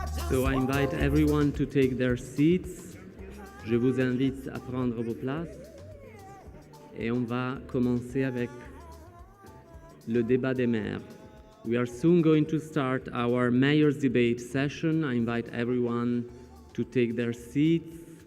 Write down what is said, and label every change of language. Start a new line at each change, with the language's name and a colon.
English: So I invite everyone to take their seats.
French: Je vous invite à prendre vos places. Et on va commencer avec le débat des maires.
English: We are soon going to start our mayor's debate session. I invite everyone to take their seats.